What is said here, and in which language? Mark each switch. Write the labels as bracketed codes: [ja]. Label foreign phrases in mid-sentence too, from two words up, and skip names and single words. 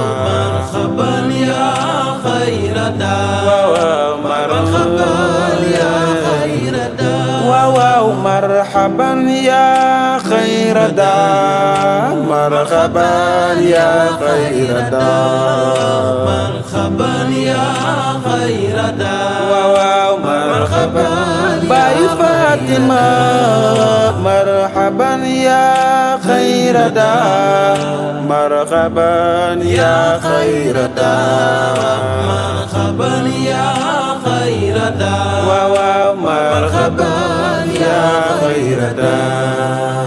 [ar] مرحبا يا خير دار. Waaw, waaw, مرحبا مرحبا يا خير دار. Waaw, waaw, مرحبا يا خير دار. مرحبا يا خير دار. مرحبا يا خير دار. [wo] Waaw, waaw, marhaban. [ar] Baay Fatima, مرحبا يا خير دار. مرحبا يا خير دار. مرحبا يا خير دار. Waaw, waaw, مرحبا يا خير دار.